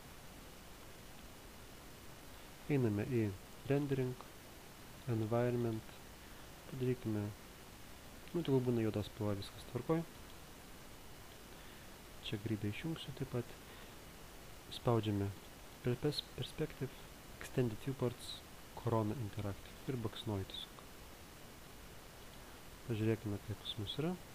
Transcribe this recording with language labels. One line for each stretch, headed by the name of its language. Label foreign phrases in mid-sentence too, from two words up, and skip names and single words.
Lithuanian: Einame į
English: rendering, environment.
Lithuanian: Padarykime, nu, tegul būna juoda spalva, viskas tvarkoj. Čia grybę išjungsiu taip pat. Spaudžiame
English: perspective, extended viewports, corona interactive
Lithuanian: ir baksnuoju tiesiog. Pažiūrėkime, kaip pas mus yra.